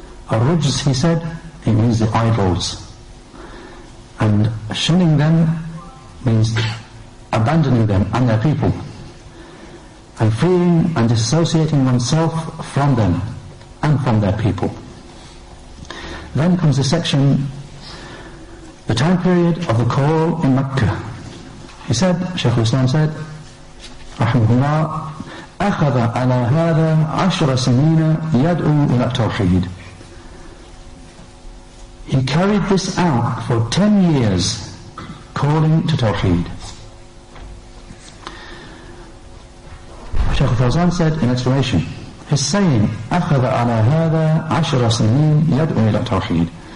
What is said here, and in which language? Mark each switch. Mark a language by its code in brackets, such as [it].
[en] Ar-rujz, he said, it means the idols. And shunning them means abandoning them and their people, and freeing and disassociating oneself from them and from their people. Then comes the section, the time period of the call in Makkah. He said, Shaykh al-Islam said, rahimahullah, [ar] أخذ على هذا 10 سنين يدعو إلى التوحيد. [en] He carried this out for 10 years, calling to tawheed. Shaykh al-Fawzan said in explanation, his saying, [ar] أخذ على هذا 10 سنين يدعو إلى التوحيد.